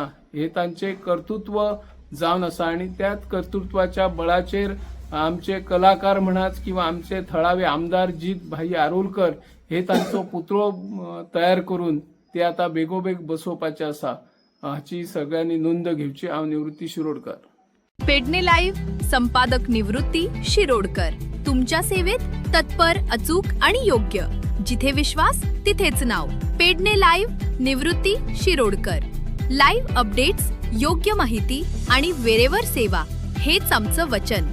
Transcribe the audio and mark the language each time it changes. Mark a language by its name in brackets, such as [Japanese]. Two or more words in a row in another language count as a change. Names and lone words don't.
[Konkani] हे तांचे कर्तृत्व जावन आसा आणि त्याच कर्तृत्वाच्या बळाचेर आमचे कलाकार म्हणात किंवा आमचे थळावे आमदार जीत भाई आरोलकर हे तांचो पुतळो तयार करून ते आता बेगोबेग बसोवपाचे आसा. हाची सगळ्यांनी नोंद घेवची. हांव निवृत्ती शिरोडकर. पेडणे लाईव्ह संपादक निवृत्ती शिरोडकर. [Marathi] तुमच्या सेवेत तत्पर, अचूक आणि योग्य. जिथे विश्वास तिथेच नाव. पेडणे लाईव्ह निवृत्ती शिरोडकर. लाईव्ह अपडेट्स, योग्य माहिती आणि वेळेवर सेवा हेच आमचं वचन.